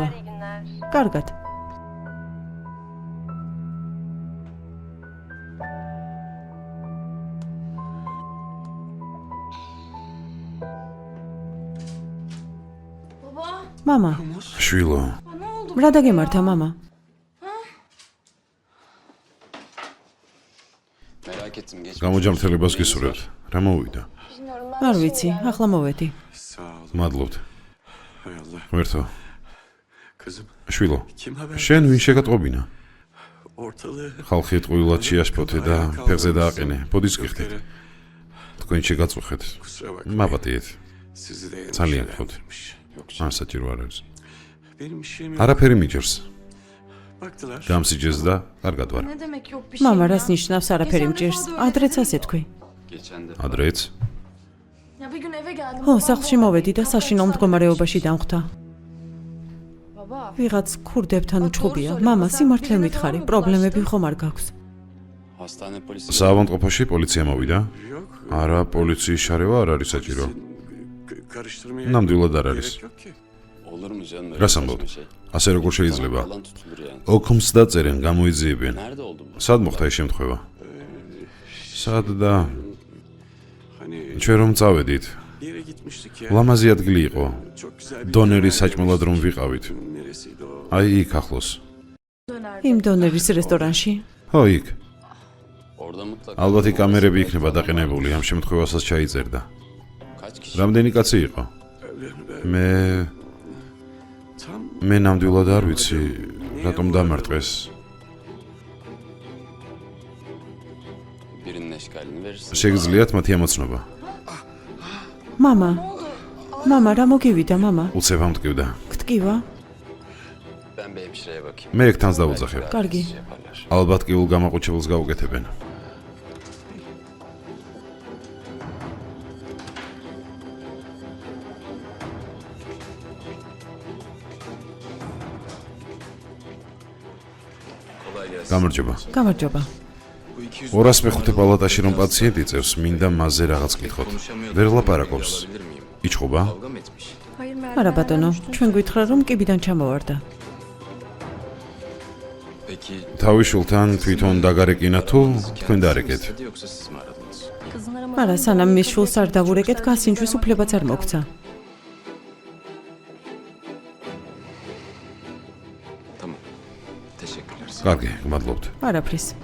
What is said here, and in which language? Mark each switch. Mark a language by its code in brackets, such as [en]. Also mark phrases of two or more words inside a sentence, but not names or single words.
[ka] კარგად. მამა, შვილო, რა დაგემართა მამა? [tr] Merak ettim geç. [ka] გამოჯამრთელებას გისურვებთ. რა მოვიდა? არ ვიცი, ახლა მოვედი. [tr] Sağ ol. [ka] მადლობთ. [tr] Hay Allah. [ka] ვერთო, [tr] Kızım [ka] შვილო, [tr] kim haber? [ka] შენ ვინ შეგატყობინა? [tr] Ortalığı [ka] ხალხი ტყუილად შეაშფოთე და ფეხზე დააყენე. ბოდის გიხდით. თქვენ შეგაწუხეთ. [tr] kusura bakma. [ka] მაპატიეთ. [tr] Sizi de [ka] ძალიან [tr] endişelendirmiş. [ka] ხოთ. [tr] Yok [ka] არ საჭირო არ არის. [tr] benim işim yok. [ka] არაფერი მიჯერს. [tr] Baktılar. [ka] გამსიჯეს და კარგად ვარ. [tr] Ne demek yok bir [ka] მამა, რას ნიშნავს არაფერი მჭირს? ადრეც ასე თქვი. [tr] Geçen de [ka] ადრეც [tr] Ya bir gün eve geldim. [ka] ხო, სახლში მოვედი და საშინაო მდგომარეობაში დამხვდა. [tr] Baba. [ka] ვიღაც ქურდებთან უჩხუბია. მამა, სიმართლე მითხარი, პრობლემები ხომ არ გაქვს? [tr] hastane polisi [ka] საავადმყოფოში პოლიცია მოვიდა. [tr] Yok. [ka] არა, პოლიციის შარევა არ არის საჭირო. [tr] Karıştırmaya [ka] ნამდვილად არ არის. [tr] gerek yok ki. olur mu canım? öyle [ka] რას [tr] saçma [ka] ამბობ? [tr] şey? [ka] ასე როგორ შეიძლება? [tr] Falan tutulur yani. [ka] ოქმს დაწერენ, გამოიძიებენ. [tr] Nerede oldu bu? [ka] სად მოხდა ეს შემთხვევა? სად და [tr] Hani [ka] ჩვენ რომ წავედით, [tr] bir yere gitmiştik ya. [ka] ლამაზი ადგილი იყო. [tr] Çok güzel bir [ka] დონერის [tr] yer. [ka] საჭმელად რომ ვიყავით. [tr] Neresiydi o? [ka] აი იქ ახლოს. იმ დონერის რესტორანში. ხო, იქ. [tr] Orada mutlaka. [ka] ალბათ იქ კამერები იქნება დაყენებული, ამ შემთხვევასაც ჩაიწერდა. [tr] Kaç kişi? [ka] რამდენი კაცი იყო? მე [tr] Tam [ka] მე ნამდვილად არ ვიცი, რატომ დამარტყეს. [tr] Birinin eşkalini verirsin. [ka] შეგიძლიათ მათი ამოცნობა. მამა, რა მოგივიდა, მამა? უცებ ამტკივდა. გტკივა? [tr] Ben bir hemşireye bakayım. [ka] მე ეგ თანს დავუძახებ. კარგი. [tr] Yaparlar. [ka] ალბათ კიულ გამოყუჩებელს გაუკეთებენ. [tr] Kolay gelsin. [ka] გამარჯობა. გამარჯობა. 205 პალატაში რომ პაციენტი იწევს, მინდა მასზე რაღაც კითხოთ. ვერ ლაპარაკობს. [tr] Olabilir miyim? [ka] იჩხობა? [tr] Kavga mı etmiş? [ka] არა ბატონო, ჩვენ გითხრა რომ კიბიდან ჩამოვარდა. [tr] Peki [ka] თავის შულთან თვითონ დაგარეკინა თუ თქვენ დარეკეთ? [tr] istedi yoksa siz mi aradınız? [ka] არა, სანამ მის შულს არ დავურეკეთ, გასინჯვის უფლებაც არ მოგცა. [tr] Tamam. Teşekkürler. [ka] კარგი, გმადლობთ. არაფრის.